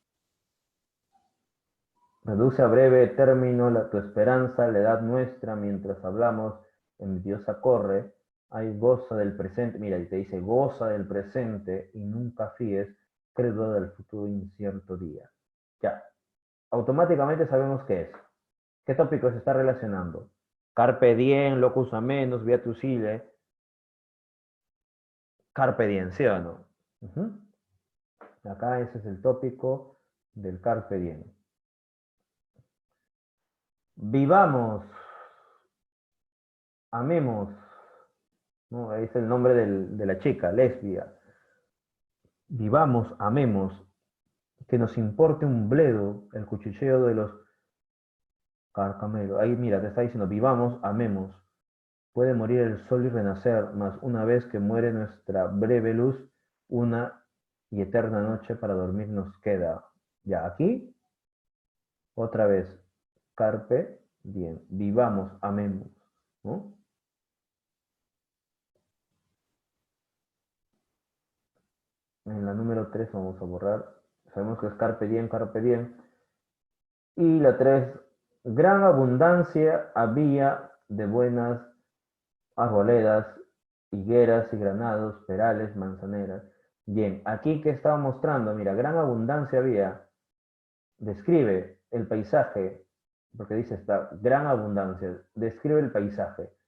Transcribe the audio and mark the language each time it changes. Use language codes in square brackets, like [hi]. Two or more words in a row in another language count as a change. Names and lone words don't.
[es] Reduce a breve término tu esperanza, la edad nuestra, mientras hablamos, envidiosa corre, hay goza del presente, mira, y te dice, goza del presente y nunca fíes, credo del futuro incierto día. Ya, automáticamente sabemos qué es. ¿Qué tópico se está relacionando? [la] Carpe diem, locus amenus, beatus ille. Carpe diem, [es] ¿sí o no? Acá ese es el tópico del [la] carpe diem. [es] Vivamos, amemos, ¿no? Ahí es el nombre de la chica, lesbia. Vivamos, amemos, que nos importe un bledo el cuchicheo de los carcamelos. Ahí mira, te está diciendo, vivamos, amemos. Puede morir el sol y renacer, mas una vez que muere nuestra breve luz, una y eterna noche para dormir nos queda. Ya, aquí, otra vez, [la] carpe diem, [es] vivamos, amemos, ¿no? En la número 3 vamos a borrar, sabemos que es [la] carpe diem, [es] y la 3, gran abundancia había de buenas arboledas, higueras y granados, perales, manzaneras. Bien, aquí que estaba mostrando, mira, gran abundancia había, describe el paisaje, porque dice esta gran abundancia, describe el paisaje.